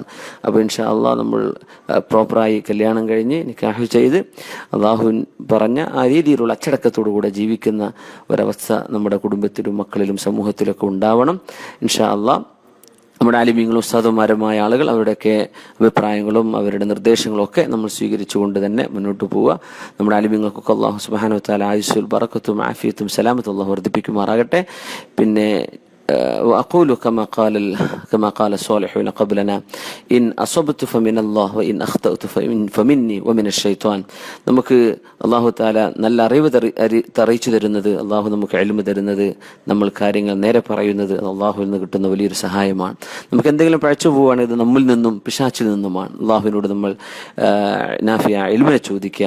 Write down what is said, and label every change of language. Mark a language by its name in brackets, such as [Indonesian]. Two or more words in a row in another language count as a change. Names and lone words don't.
[Malayalam] അപ്പോൾ [Arabic] إن شاء الله [Malayalam] നമ്മൾ പ്രോപ്പറായി കല്യാണം കഴിഞ്ഞ് നിക്കാഹ് ചെയ്ത് അള്ളാഹു പറഞ്ഞ ആ രീതിയിലുള്ള അച്ചടക്കത്തോടു കൂടെ ജീവിക്കുന്ന ഒരവസ്ഥ നമ്മുടെ കുടുംബത്തിലും മക്കളിലും സമൂഹത്തിലൊക്കെ ഉണ്ടാവണം. [Arabic] إن شاء الله [Malayalam] നമ്മുടെ ആലിമീങ്ങളും ഉസ്താദുമാരുമായ ആളുകൾ അവരുടെയൊക്കെ അഭിപ്രായങ്ങളും അവരുടെ നിർദ്ദേശങ്ങളും ഒക്കെ നമ്മൾ സ്വീകരിച്ചുകൊണ്ട് തന്നെ മുന്നോട്ട് പോവുക. നമ്മുടെ ആലിമീങ്ങൾക്കൊക്കെ [Arabic] الله سبحانه وتعالى [Malayalam] ആയുസ്സുൽ ബറക്കത്തും ആഫിയത്തും സലാമത്തും അല്ലാഹു വർദ്ധിപ്പിക്കുമാറാകട്ടെ. [Arabic] പിന്നെ وأقول كما قال الصالحون قبلنا إن أصبت فمن الله وإن أخطأت فمني ومن الشيطان. [Malayalam] നമുക്ക് [Arabic] الله تعالى [Malayalam] നല്ല അറിവ് അറിയിച്ചു തരുന്നത്, അല്ലാഹു നമുക്ക് ഇൽമു തരുന്നത്, നമ്മൾ കാര്യങ്ങൾ നേരെ പറയുന്നത് അല്ലാഹുവിൽ നിന്ന് കിട്ടുന്ന വലിയൊരു സഹായമാണ്. നമുക്ക് എന്തെങ്കിലും പഴച്ചു പോവുകയാണ്, ഇത് നമ്മിൽ നിന്നും പിശാച്ചിൽ നിന്നുമാണ്. അല്ലാഹുവിനോട് നമ്മൾ നാഫിയ ഇൽമിനെ ചോദിക്കാം.